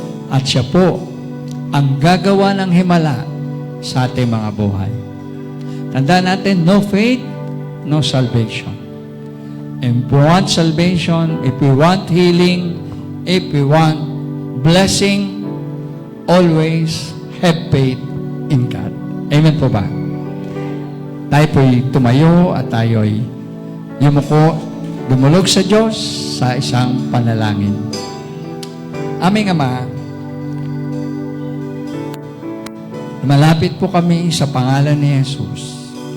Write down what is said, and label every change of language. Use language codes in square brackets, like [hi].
[tl] At siya po ang gagawa ng himala sa ating mga buhay. Tandaan natin, [en] no faith, no salvation. If we want salvation, if we want healing, if we want blessing, always have faith in God. [tl] Amen po ba? Tayo po'y tumayo at tayo'y yumuko, dumulog sa Diyos sa isang panalangin. Aming Ama, malapit po kami sa pangalan ni Jesus.